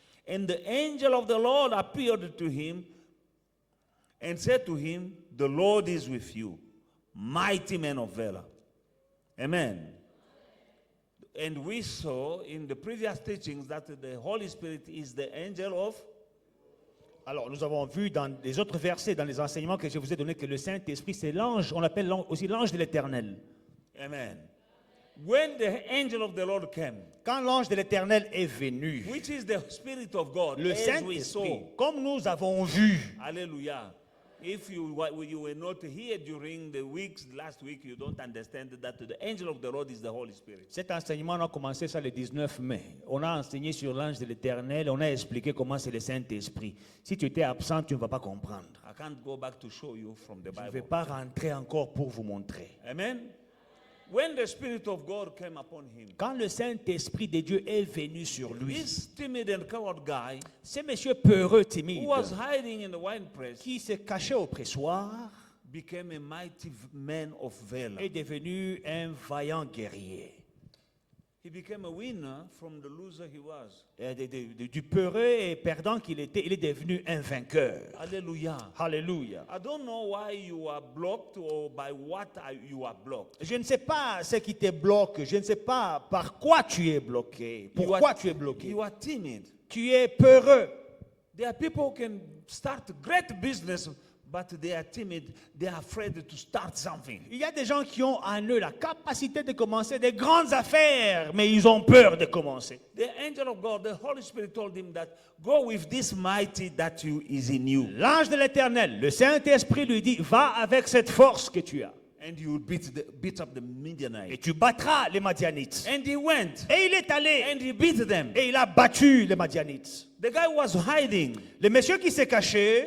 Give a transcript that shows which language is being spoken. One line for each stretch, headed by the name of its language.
English: And the angel of the Lord appeared to him and said to him, the Lord is with you, mighty man of valor. Amen. And we saw in the previous teachings that the Holy Spirit is the angel of.
French: Alors, nous avons vu dans les autres versets, dans les enseignements que je vous ai donnés, que le Saint-Esprit, c'est l'ange, on l'appelle aussi l'ange de l'Éternel.
English: Amen. When the angel of the Lord came,
French: Quand l'ange de l'Éternel est venu,
English: which is the Spirit of God,
French: le
English: as we
French: Saint-Esprit,
English: saw.
French: comme nous avons vu, Hallelujah.
English: If you were not here during the weeks, last week, you don't understand that the angel of the Lord is the Holy Spirit.
French: cet enseignement, on a commencé ça le 19 mai. On a enseigné sur l'ange de l'Éternel, on a expliqué comment c'est le Saint-Esprit. Si tu étais absent, tu ne vas pas comprendre.
English: I can't go back to show you from the
French: Je ne vais
English: Bible.
French: pas rentrer encore pour vous montrer. Amen.
English: When the Spirit of God came upon him,
French: Quand le Saint-Esprit de Dieu est venu sur lui,
English: this timid and coward guy
French: ce monsieur peureux,
English: who
French: timide,
English: was hiding in the winepress
French: qui se cachait au pressoir,
English: became a mighty man of valor.
French: est devenu un vaillant guerrier.
English: He became a winner from the loser he was.
French: Du peureux et perdant qu'il était, il est devenu un vainqueur. Hallelujah. Alléluia.
English: I don't know why you are blocked or by what you are blocked.
French: Je ne sais pas ce qui te bloque. Je ne sais pas par quoi tu es bloqué. Pourquoi tu es bloqué?
English: You are timid.
French: Tu es peureux.
English: There are people who can start great business, but they are timid. They are afraid to start something.
French: Il y a des gens qui ont en eux la capacité de commencer des grandes affaires, mais ils ont peur de commencer.
English: The angel of God, the Holy Spirit told him that go with this mighty that is in you,
French: L'ange de l'Éternel, le Saint-Esprit lui dit, va avec cette force que tu as.
English: and you will beat up the
French: Et
English: Midianites.
French: tu battras les Madianites.
English: And he went,
French: Et il est allé.
English: and he beat them.
French: Et il a battu les Madianites.
English: The guy was hiding
French: Le monsieur qui s'est caché